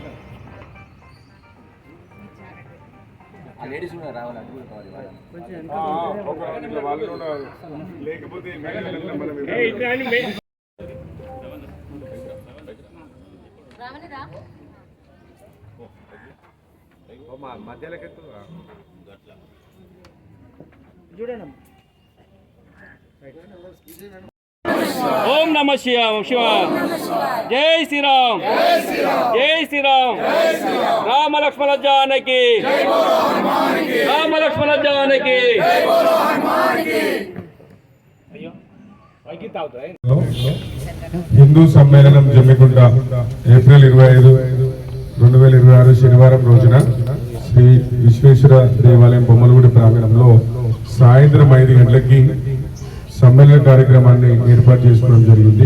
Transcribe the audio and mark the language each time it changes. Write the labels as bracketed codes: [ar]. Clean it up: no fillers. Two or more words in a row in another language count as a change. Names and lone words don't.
[te] ఆ లేడీస్ కూడా రావాలి అటు కూడా కావాలి వాళ్ళు కూడా లేకపోతే మధ్యలోకి [sa] చూడండి ओम नमः शिवाय जय श्री राम जय श्री राम राम लक्ष्मण जानकी राम लक्ष्मण जानकी [te] హిందూ సమ్మేళనం జమ్మికుంట ఏప్రిల్ 25, 2026 శనివారం రోజున శ్రీ విశ్వేశ్వర దేవాలయం బొమ్మలగూడి ప్రాంగణంలో సాయంత్రం 5 గంటలకి సమ్మేళన కార్యక్రమాన్ని ఏర్పాటు చేసుకోవడం జరిగింది.